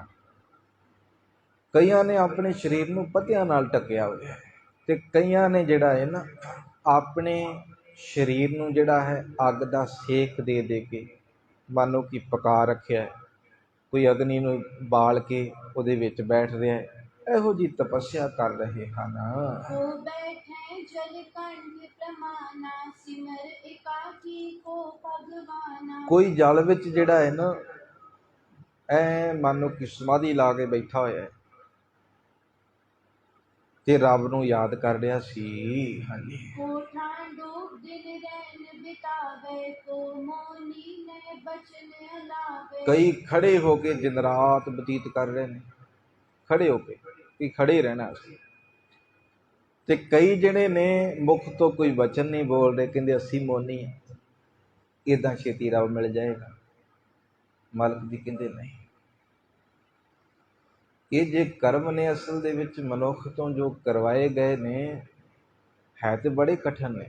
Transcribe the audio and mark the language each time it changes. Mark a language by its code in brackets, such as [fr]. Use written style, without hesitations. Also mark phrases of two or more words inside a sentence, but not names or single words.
[pa] ਕਈਆਂ ਨੇ ਆਪਣੇ ਸਰੀਰ ਨੂੰ ਪੱਤਿਆਂ ਨਾਲ ਢੱਕਿਆ ਹੋਇਆ ਹੈ, ਤੇ ਕਈਆਂ ਨੇ ਜਿਹੜਾ ਹੈ ਨਾ ਆਪਣੇ ਸਰੀਰ ਨੂੰ ਜਿਹੜਾ ਹੈ ਅੱਗ ਦਾ ਸੇਕ ਦੇ ਦੇ ਕੇ ਮਾਨੋ ਕਿ ਪਕਾ ਰੱਖਿਆ ਹੈ। ਕੋਈ ਅਗਨੀ ਨੂੰ ਬਾਲ ਕੇ ਉਹਦੇ ਵਿੱਚ ਬੈਠ ਰਿਹਾ ਹੈ, ਇਹੋ ਜਿਹੀ ਤਪੱਸਿਆ ਕਰ ਰਹੇ ਹਨ। [bra] को बैठे जल कंठ प्रमाना सिमर एकाकी को भगवाना। [pa] ਕੋਈ ਜਲ ਵਿੱਚ ਜਿਹੜਾ ਹੈ ਨਾ ਐ ਮਾਨੋ ਕਿ ਸਮਾਧੀ ਲਾ ਕੇ ਬੈਠਾ ਹੋਇਆ ਹੈ ਤੇ ਰੱਬ ਨੂੰ ਯਾਦ ਕਰ ਰਿਹਾ ਸੀ। ਹਾਂਜੀ, [bra] कोठा डूब दिन रैन बितावे को मोनी ने बचन अलावे। [pa] ਕਈ ਖੜੇ ਹੋ ਕੇ ਦਿਨ ਰਾਤ ਬਤੀਤ ਕਰ ਰਹੇ ਨੇ, ਖੜੇ ਹੋ ਕੇ ਕਿ ਖੜੇ ਰਹਿਣਾ ਸੀ। ਤੇ ਕਈ ਜਿਹੜੇ ਨੇ ਮੁਖ ਤੋਂ ਕੋਈ ਵਚਨ ਨਹੀਂ ਬੋਲ ਰਹੇ, ਕਹਿੰਦੇ ਅਸੀਂ ਮੋਨੀ ਹਾਂ, ਇੱਦਾਂ ਛੇਤੀ ਰੱਬ ਮਿਲ ਜਾਏਗਾ। ਮਾਲਕ ਜੀ ਕਹਿੰਦੇ ਨਹੀਂ, ਇਹ ਜੇ ਕਰਮ ਨੇ ਅਸਲ ਦੇ ਵਿੱਚ ਮਨੁੱਖ ਤੋਂ ਜੋ ਕਰਵਾਏ ਗਏ ਨੇ ਹੈ ਤੇ ਬੜੇ ਕਠਿਨ ਨੇ।